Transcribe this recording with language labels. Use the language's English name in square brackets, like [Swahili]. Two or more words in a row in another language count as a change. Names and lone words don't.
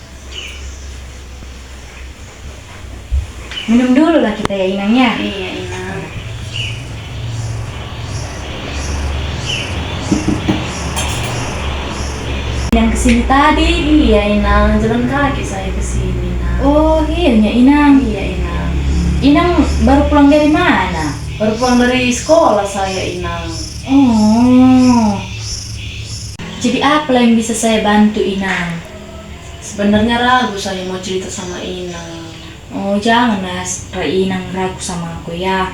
[Indonesian] Minum dulu lah kita ya Inangnya. Iya Inang. Inang kesini tadi. Iya Inang, jalan kaki saya ke sini Inang. Oh iya Inang. Iya Inang. Inang baru pulang dari mana? Baru pulang dari sekolah saya Inang. Oh. Jadi apa yang bisa saya bantu Inang? Sebenarnya ragu saya mau cerita sama Inang. Oh janganlah Inang ragu sama aku ya.